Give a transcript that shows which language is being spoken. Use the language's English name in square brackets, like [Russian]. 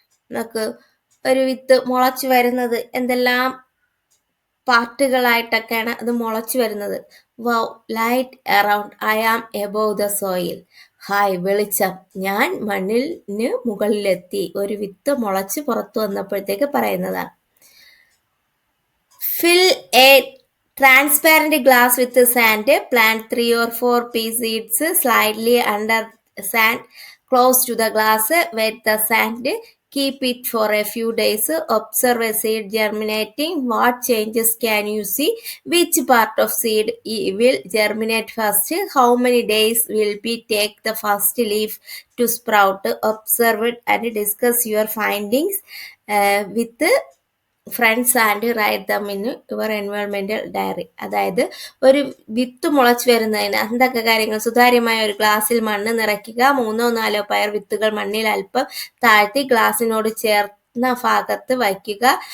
[Malayalam] നമുക്ക് ഒരു വിത്ത് മുളച്ചു വരുന്നത് എന്തെല്ലാം പാർട്ടുകളായിട്ടൊക്കെയാണ് അത് മുളച്ചു വരുന്നത്. [English] Wow, light around, I am above the soil. [Malayalam] Hi, വെളിച്ചം, ഞാൻ മണ്ണിന് മുകളിലെത്തി. ഒരു വിത്ത് മുളച്ച് പുറത്തു വന്നപ്പോഴത്തേക്ക് പറയുന്നതാണ്. [English] Fill a transparent glass with sand. Plant 3 or 4 pea seeds slightly under sand close to the glass. Wet the sand. Keep it for a few days. Observe a seed germinating. What changes can you see? Which part of seed will germinate first? How many days will it take the first leaf to sprout? Observe it and discuss your findings with friends and write them in your എൻവയോൺമെന്റൽ diary. [Malayalam] അതായത് ഒരു വിത്ത് മുളച്ചു വരുന്നതിന് എന്തൊക്കെ കാര്യങ്ങൾ? സുതാര്യമായ ഒരു ഗ്ലാസ്സിൽ മണ്ണ് നിറയ്ക്കുക. 3-4 പയർ വിത്തുകൾ മണ്ണിൽ അല്പം താഴ്ത്തി ഗ്ലാസിനോട് ചേർന്ന ഭാഗത്ത് വയ്ക്കുക.